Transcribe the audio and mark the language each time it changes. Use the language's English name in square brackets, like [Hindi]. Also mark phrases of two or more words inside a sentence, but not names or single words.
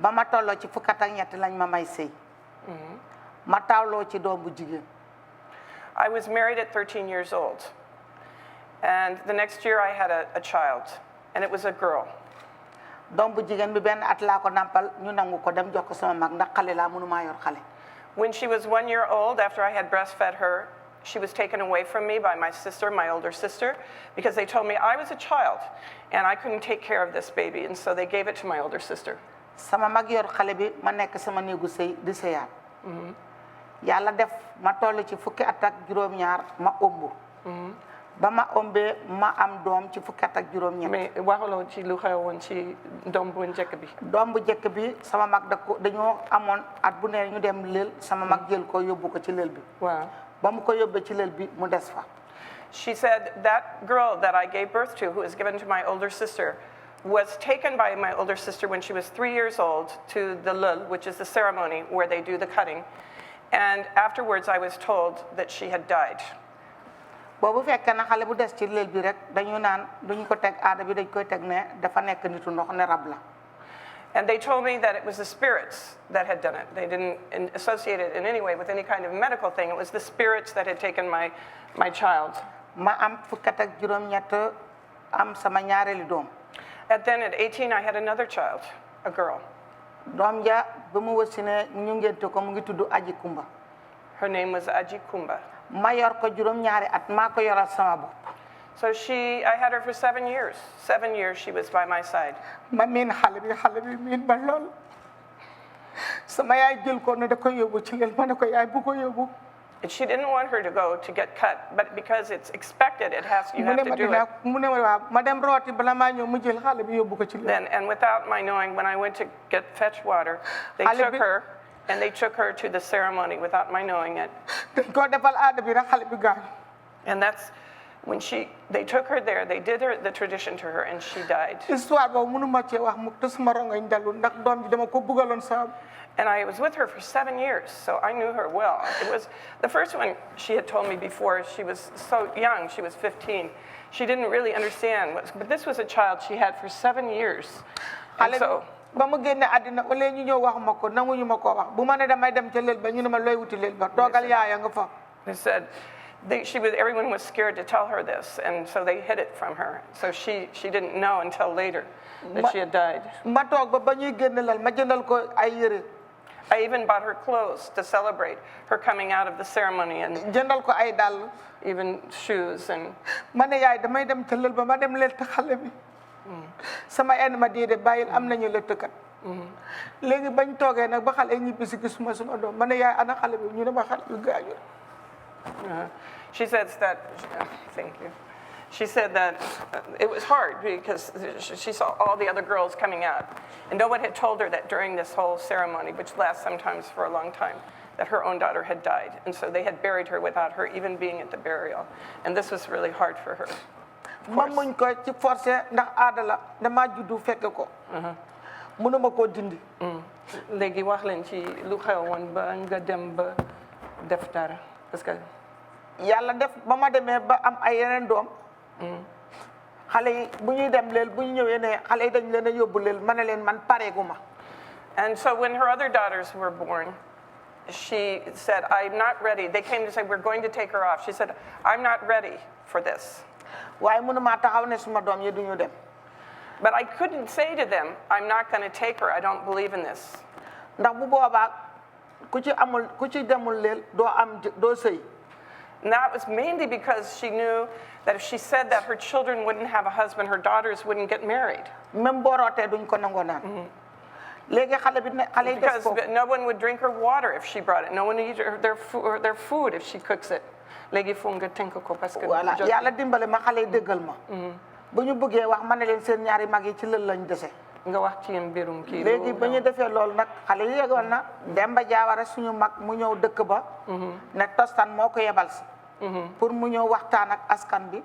[Wolof] ba ma tolloo ci fukk ak ñett lañ ma may sëy ma tawloo ci doom bu jigéen. [English] I was married at 13 years old, and the next year I had a child, and it was a girl. [Wolof] doom bu jigéen bi benn at laa ko nampal ñu nangu ko dem jox ko sama mag ndax xale laa mënumaa yor xale. [English] When she was 1 year old, after I had breastfed her, she was taken away from me by my sister, my older sister, because they told me I was a child and I couldn't take care of this baby, and so they gave it to my older sister. [Wolof] sama mag yor xale bi ma nekk sama néegu sëy di sëyaat. yàlla def ma toll ci fukki at ak juróom-ñaar ma ëmb. ba ma ëmbee ma am doom ci fukki at ak juróom-ñett. mais waxuloo ci lu xewoon ci doom bu njëkk bi. doom bu njëkk bi sama mag dañoo amoon at bu ne ñu dem lël sama mag jël ko yóbbu ko ci lël bi. waaw ba mu ko yóbbee ci lël bi mu des fa. [English] She said that girl that I gave birth to, who was given to my older sister, was taken by my older sister when she was 3 years old to the lul, which is the ceremony where they do the cutting. And afterwards I was told that she had died. [Wolof] boobu fekkee na xale bu des ci lël bi rek dañu naan duñu ko teg aada bi dañ koy teg ne dafa nekk nitu ndox ne rab la. [English] And they told me that it was the spirits that had done it. They didn't associate it in any way with any kind of medical thing. It was the spirits that had taken my child. [Wolof] ma am fukki at ak juróom-ñett am sama ñaareelu doom. [English] Then at 18, I had another child, a girl. [Wolof] doom ja ba mu wasine ñu ngénte ko mu ngi tudd Aji Kumba. [English] Her name was Aji Kumba. [Wolof] ma yor ko juróom-ñaari at maa ko yoral sama bopp. [English] So I had her for 7 years. 7 years she was by my side. [Wolof] ma miin xale bi miin ba lool sama yaay jël ko ne da koy yóbbu ci lël ma ne ko yaay bu ko yóbbu. [English] And she didn't want her to go to get cut, but because it's expected, you have to do it. [Wolof] mu ne ma waaw ma dem rooti bala maa ñëw mu jël xale bi yóbbu ko ci lël. [English] And without my knowing, when I went to fetch water, they took her. And they took her to the ceremony without my knowing it. And that's when they took her there, they did the tradition to her, and she died. And I was with her for 7 years, so I knew her well. It was the first one she had told me before. She was so young, she was 15. She didn't really understand, but this was a child she had for 7 years. And so, [Wolof] ba mu génne àddina wala ñu ñëw wax ma ko nanguñu ma ko wax bu ma ne damay dem ca lël ba ñu ne ma looy wuti lël ba toogal yaaya nga fa. [English] They said everyone was scared to tell her this, and so they hid it from her. So she didn't know until later that she had died. [Wolof] ma toog ba ñuy génn lal ma jëndal ko ay yére. [English] I even bought her clothes to celebrate her coming out of the ceremony, and [Wolof] jëndal ko ay dàll. [English] Even shoes. And [Wolof] ma ne yaay damay dem ca lël ba ma dem lël te xale bi. sama en ma déedéet bàyyil am nañu lëttkat. léegi bañ toogee nag ba xale ñibbi si gisuma suma doom ma ne yaay ana xale bi ñu ne ma xale bi gaañu. [English] She says that. Thank you. She said that it was hard because she saw all the other girls coming out, and no one had told her that during this whole ceremony, which lasts sometimes for a long time, that her own daughter had died, and so they had buried her without her even being at the burial, and this was really hard for her. [Wolof] ma muñ ko ci forcé ndax aada la dama juddu fekk ko. mënuma koo dindi. léegi wax leen ci lu xewoon ba nga dem ba def dara [French] parce que. [Wolof] yàlla def ba ma demee ba am ay yeneen doom. xale yi bu ñuy dem leel bu ñu ñëwee ne xale yi dañ leen a yóbbu leel ma ne leen man pareegu ma. [English] And so when her other daughters were born, she said, I'm not ready. They came to say, we're going to take her off. She said, I'm not ready for this. [Wolof] waaye mënuma taxaw ne suma doom yi duñu dem. [English] But I couldn't say to them, I'm not going to take her. I don't believe in this. [Wolof] ndax bu boobaa ku ci demul leel doo sëy. [English] And that was mainly because she knew that if she said that, her children wouldn't have a husband, her daughters wouldn't get married. [Wolof] même boo rootee duñ ko nangoo naan. léegi xale yi des foofu. [English] Because no one would drink her water if she brought it. No one would eat their food if she cooks it. [Wolof] léegi foog nga tënk ko [French] parce que. [Wolof] voilà yàlla dimbale ma xale yi déggal ma. bu ñu bëggee wax ma ne leen seen ñaari mag yi ci lël lañ dese. nga wax ci mbirum kii. léegi ba ñu defee loolu nag xale yi yegoon na Demba Jaawara suñu mag mu ñëw dëkk ba. ne tostan moo ko yebal si. pour mu ñëw waxtaan ak askan bi.